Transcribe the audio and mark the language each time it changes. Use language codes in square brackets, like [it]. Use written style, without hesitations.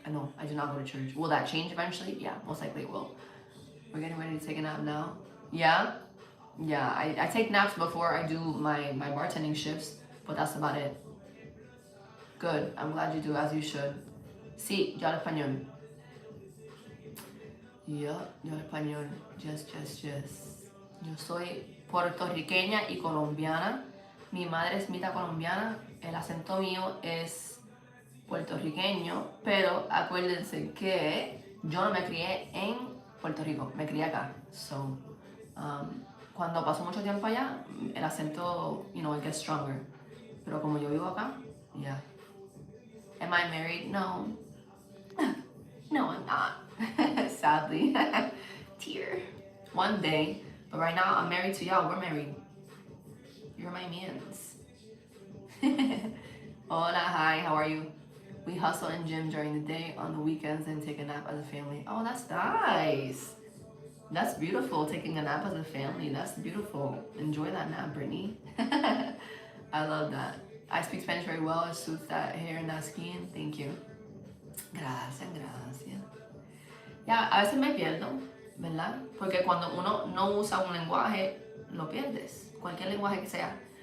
[en] No, I do not go to church. Will that change eventually? Yeah, most likely it will. We're getting ready to take a nap now. Yeah? Yeah, I take naps before I do my bartending shifts, but that's about it. Good, I'm glad you do, as you should. [es] Sí, yo hablo español. Yo hablo español. [en] Yes. [es] Yo soy puertorriqueña y colombiana. Mi madre es mitad colombiana, el acento mío es puertorriqueño, pero acuérdense que yo no me crié en Puerto Rico, me crié acá. So, cuando paso mucho tiempo allá, el acento, [en] you know, it gets stronger. [es] Pero como yo vivo acá, [en] yeah. Am I married? No. No, I'm not. Sadly. Tear. One day. But right now, I'm married to y'all. We're married. You're my mans. Hola, hi, how are you? We hustle in gym during the day, on the weekends, and take a nap as a family. Oh, that's nice. That's beautiful, taking a nap as a family. That's beautiful. Enjoy that nap, Brittany. I love that. I speak Spanish very well. It suits that hair and that skin. Thank you. [es] Gracias, gracias. Ya, a veces me pierdo, ¿verdad? Porque cuando uno no usa un lenguaje, lo pierdes. Cualquier lenguaje que sea.